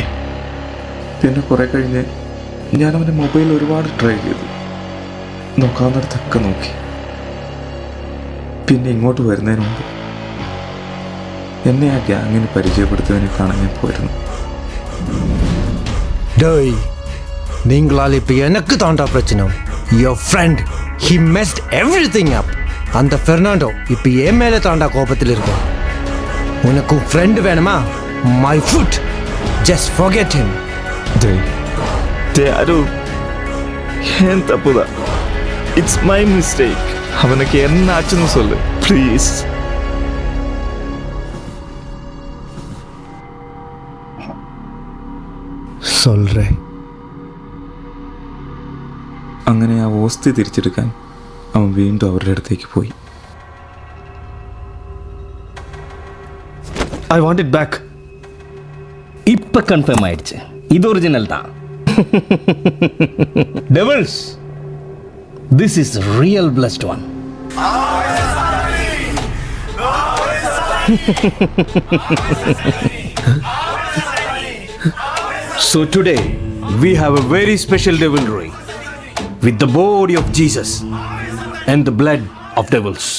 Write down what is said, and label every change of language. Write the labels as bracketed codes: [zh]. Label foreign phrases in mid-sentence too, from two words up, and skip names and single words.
[ml] പിന്നെ കുറെ കഴിഞ്ഞ് ഞാൻ അവൻ്റെ മൊബൈൽ ഒരുപാട് ട്രൈ ചെയ്തു. നോക്കാവുന്നിടത്തൊക്കെ നോക്കി. പിന്നെ ഇങ്ങോട്ട് വരുന്നതിന് മുമ്പ് എന്നെ ആ ഗ്യാങ്ങിന് പരിചയപ്പെടുത്തുന്നതിനെ കാണാൻ ഞാൻ പോയിരുന്നു. [ta] டேய், நீங்களால் இப்போ எனக்கு தாண்டா பிரச்சனை. [en] Your friend he messed everything up. [ta] அந்த ஃபெர்னாண்டோ இப்போ என் மேலே தாண்டா கோபத்தில் இருக்கான். உனக்கு ஃப்ரெண்டு வேணுமா? [en] My foot, just forget him. [ta] ஏன் தப்புதா? [en] It's my mistake. [ta] அவனுக்கு என்ன ஆச்சுன்னு சொல்லு ப்ளீஸ். சொல்கிறேன். [ml] അങ്ങനെ ആ ഓസ്തി തിരിച്ചെടുക്കാൻ അവൻ വീണ്ടും അവരുടെ അടുത്തേക്ക് പോയി. [en] I want it back. [ta] இப்ப கன்ஃபார்ம் ஆயிடுச்சு, இது ஒரிஜினல் தான். [en] டெவில்ஸ், this is real blessed one. So today we have a very special devilry with the body of Jesus and the blood of devils.